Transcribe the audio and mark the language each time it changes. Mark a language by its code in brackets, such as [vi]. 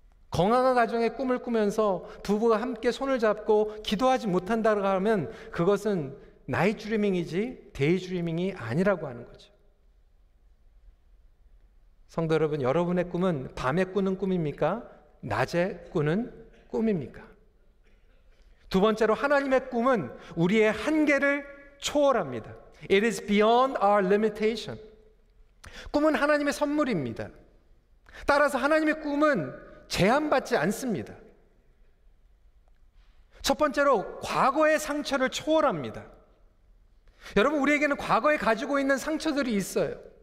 [ko] 건강한 가정의 꿈을 꾸면서 부부가 함께 손을 잡고 기도하지 못한다고 하면 그것은 나이트 드리밍이지 데이 드리밍이 아니라고 하는 거죠. 성도 여러분, 여러분의 꿈은 밤에 꾸는 꿈입니까? 낮에 꾸는 꿈입니까? 두 번째로 하나님의 꿈은 우리의 한계를 초월합니다. [en] It is beyond our limitation. [ko] 꿈은 하나님의 선물입니다. 따라서 하나님의 꿈은 제한받지 않습니다. 첫 번째로 과거의 상처를 초월합니다. 여러분, 우리에게는 과거에 가지고 있는 상처들이 있어요.